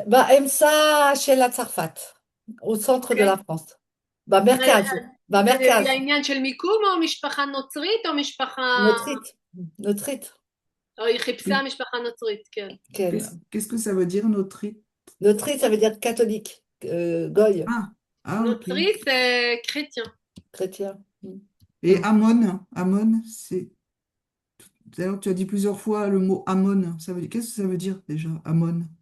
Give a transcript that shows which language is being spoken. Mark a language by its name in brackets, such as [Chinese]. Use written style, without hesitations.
[Hebrew] באמצע של הצרפת, [French] au centre de la France. [Hebrew] במרכז. זה העניין של מיקום או משפחה נוצרית או משפחה... נוצרית. או היא חיפשה משפחה נוצרית, כן. [French] Qu'est-ce que ça veut dire nôtrite? Nôtrite, ça veut dire catholique, goy. Nôtrite, c'est chrétien. Chrétien. Et Amon, c'est... D'ailleurs, tu as dit plusieurs fois le mot Amon. Qu'est-ce que ça veut dire déjà, Amon?